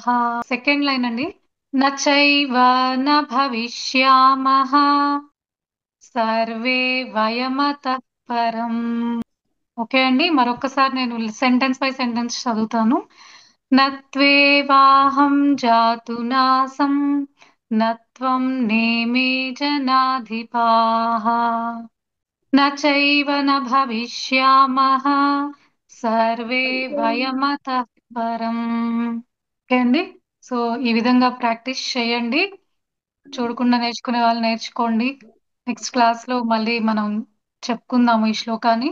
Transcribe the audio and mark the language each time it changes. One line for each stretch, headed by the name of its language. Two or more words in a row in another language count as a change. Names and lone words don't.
English: second line
Sanskrit: అండి. నచైవ న భవిష్యామః సర్వే వయమతః పరం.
Telugu: ఓకే అండి. మరొకసారి నేను
English: sentence by sentence
Telugu: చదువుతాను.
Sanskrit: నత్వేవాహం జాతు నాసం నత్వం నేమే జనాధిపాః न चैव न భవిష్యామః సర్వే వయమతః పరం.
Telugu: ఓకే అండి. సో ఈ విధంగా ప్రాక్టీస్ చేయండి. చూడకుండా నేర్చుకునే వాళ్ళు నేర్చుకోండి.
English: next class
Telugu: లో మళ్ళీ మనం చెప్పుకుందాము ఈ శ్లోకాన్ని.